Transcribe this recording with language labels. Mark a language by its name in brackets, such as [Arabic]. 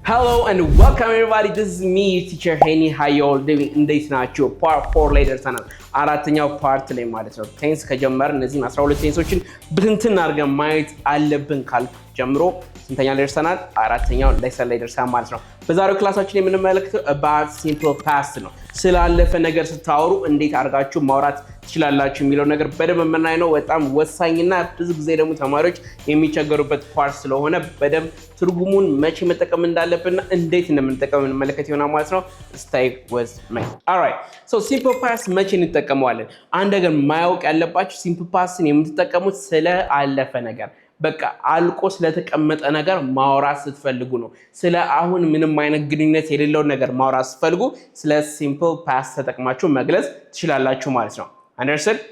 [English] Hello and welcome everybody. This is me, teacher Henny. How you all doing? [Amharic] እንዴት ናችሁ? part 4 ላይ ደርሰናል። አራተኛው ፓርት ላይ ማለት ነው። ቴንስ ከጀመር እነዚህን 12 ቴንሶችን ብትንትን አድርገን ማየት አለብን ካልኩ ጀምሮ ስንተኛ ላይ ደርሰናል? አራተኛው ሌሰን ላይ ደርሰናል ማለት ነው። በዛሬው ክላሳችን የምንመለከተው about simple past ነው። ስላለፈ ነገር ስታወሩ እንዴት አድርጋችሁ ማውራት ትችላላችሁ የሚለው ነገር በደንብ የምናይ ነው። በጣም ወሳኝና ብዙ ጊዜ ደግሞ ተማሪዎች የሚቸገሩበት ፓርት ስለሆነ በደንብ ትርጉሙን መቼ መጠቀም እንዳለብንና እንዴት እንደምንጠቀም እንመለከት ይሆናል ማለት ነው። [English] stay with me. All right. [Amharic] So simple past መቼ እንጠቀመዋለን? አንድ ነገር ማያውቅ ያለባችሁ simple pastን የምትጠቀሙት ስለ አለፈ ነገር በቃ አልቆ ስለተቀመጠ ነገር ማውራት ስትፈልጉ ነው። ስለ አሁን ምንም አይነት ግንኙነት የሌለው ነገር ማውራት ስትፈልጉ ስለ simple past ተጠቅማችሁ መግለጽ ትችላላችሁ ማለት ነው። አንደርስታንድ?